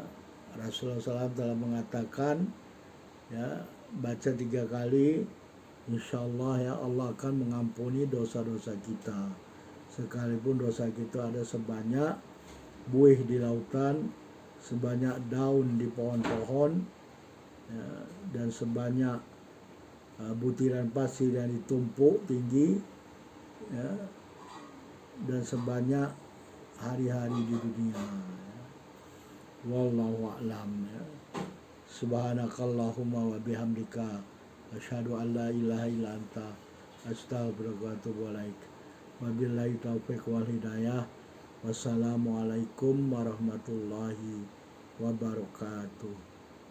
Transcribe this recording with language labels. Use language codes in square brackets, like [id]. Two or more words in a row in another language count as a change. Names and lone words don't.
[id] Rasulullah SAW telah mengatakan ya, baca 3 kali, [ar] إن شاء الله [id] ya, Allah akan mengampuni dosa-dosa kita, sekalipun dosa kita ada sebanyak buih di lautan, sebanyak daun di pohon-pohon ya, dan sebanyak butiran pasir yang ditumpuk tinggi ya, dan sebanyak hari-hari di dunia ya. [ar] والله أعلم ya. سبحانك اللهم وبحمدك أشهد أن لا إله إلا أنت أستغفرك وأتوب إليك. وبالله التوفيق والهداية. والسلام عليكم ورحمة الله وبركاته.